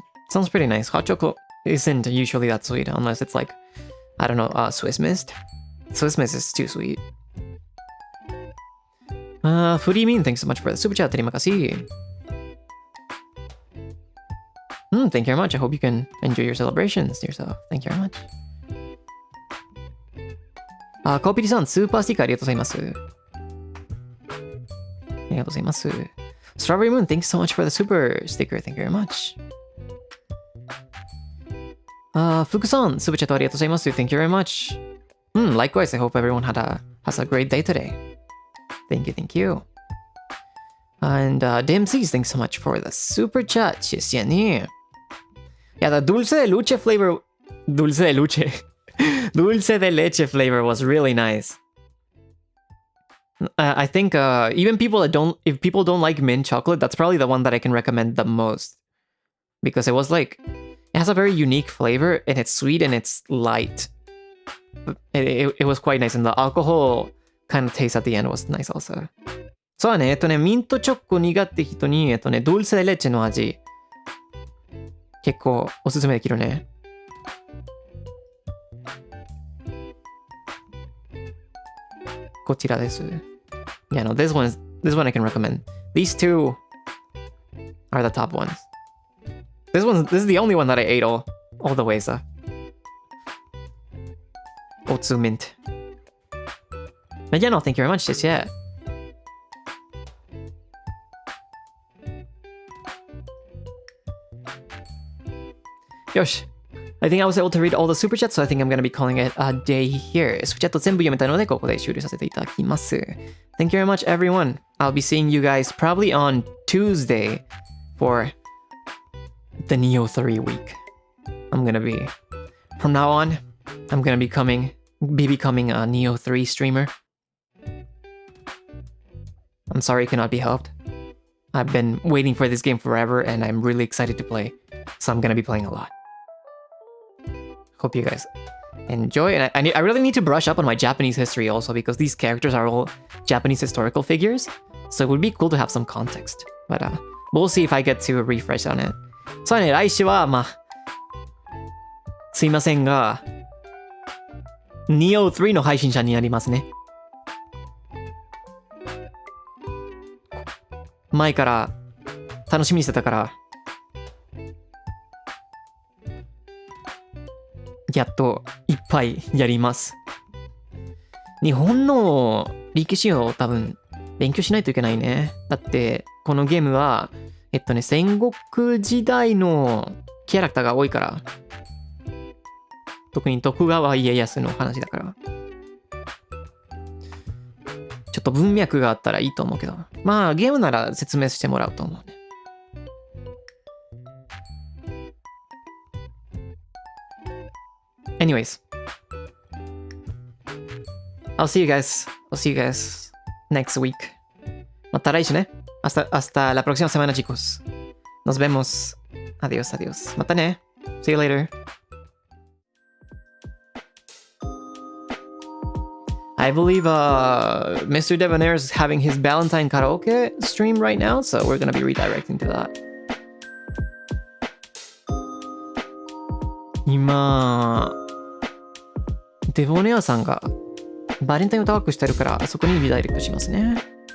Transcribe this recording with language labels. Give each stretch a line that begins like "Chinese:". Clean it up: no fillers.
English: Sounds pretty nice. Hot chocolate isn't usually that sweet unless it's like, I don't know, Swiss Mist. Swiss Mist is too sweet. Furimin, thanks so much for the super chat.
Malay: Terima kasih.
English: Thank you very much. I hope you can enjoy your celebrations to yourself. Thank you very much.
Japanese: Kopiri-san, super sticker ありがとうございます。ありがとうございます。
English: Strawberry Moon, thanks so much for the super sticker. Thank you very much.
Japanese: Fuku-san, super chat ありがとうございます。
English: Thank you very much. Likewise, I hope everyone has a great day today. Thank you, thank you. And DMCs, thanks so much for the super chat.
Chinese: 谢谢你。
English: Yeah, the dulce de leche flavor... Dulce de leche. Dulce de leche flavor was really nice. I think even people that if people don't like mint chocolate, that's probably the one that I can recommend the most. Because it was like, it has a very unique flavor and it's sweet and it's light. It was quite nice and the alcohol kind of taste at the end was nice also.
Japanese: そうだね、ミントチョコ苦手人に、ドルセデレッチェの味、結構おすすめできるね。こちらです。
English: Yeah, no, this one I can recommend. These two are the top ones. This is the only one that I ate all the way, so. Otsu mint. But yeah, no, thank you very much, just yeah. Yosh. I think I was able to read all the super chats, so I think I'm gonna be calling it a day here.
Japanese: Super chat 全部読めたのでここで終了させていただきます。
English: Thank you very much, everyone. I'll be seeing you guys probably on Tuesday for the Neo 3 week. From now on, I'm gonna be becoming a Neo 3 streamer. I'm sorry it cannot be helped. I've been waiting for this game forever, and I'm really excited to play. So I'm gonna be playing a lot. Hope you guys enjoy. And I really need to brush up on my Japanese history also because these characters are all Japanese historical figures. So it would be cool to have some context. But we'll see if I get to refresh on it.
Japanese: そうね、来週はすいませんが、Neo 3の配信者になりますね。前から楽しみにしてたから、やっといっぱいやります。日本の歴史を多分勉強しないといけないね。だってこのゲームは戦国時代のキャラクターが多いから。特に徳川家康の話だから。ちょっと文脈があったらいいと思うけど。まあゲームなら説明してもらうと思うね。
English: Anyways. I'll see you guys. I'll see you guys next week.
Japanese: また来週ね。
Spanish: hasta la próxima semana, chicos. Nos vemos. Adiós, adiós.
Japanese: またね.
English: See you later. I believe Mr. Debonair is having his Valentine karaoke stream right now, so we're gonna be redirecting to that.
Japanese: 今、デボネアさんがバレンタインを高くしてるから、そこにリダイレクトしますね。